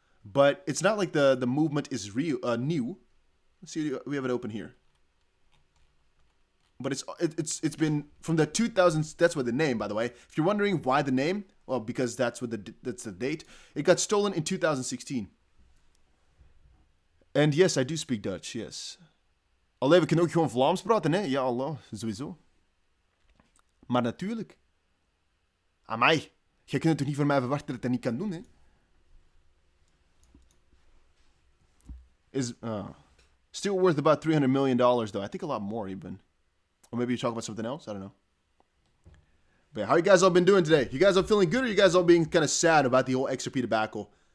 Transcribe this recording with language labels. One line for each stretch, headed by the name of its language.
English: But it's not like the movement is real new. Let's see, we have it open here. But it's been from the 2000s. That's what the name, by the way. If you're wondering why the name, well, because that's the date. It got stolen in 2016. And yes, I do speak Dutch, yes.
Dutch: Alleen, we kunnen ook gewoon Vlaams praten, hè? Ja, Allah, sowieso. Maar natuurlijk. Amai, jij kunt het toch niet van mij verwachten dat ik dat niet kan doen, hè?
English: Is still worth about $300 million, though. I think a lot more, even. Or maybe you talk about something else? I don't know. But yeah, how you guys all been doing today? You guys all feeling good, or you guys all being kind of sad about the whole XRP debacle?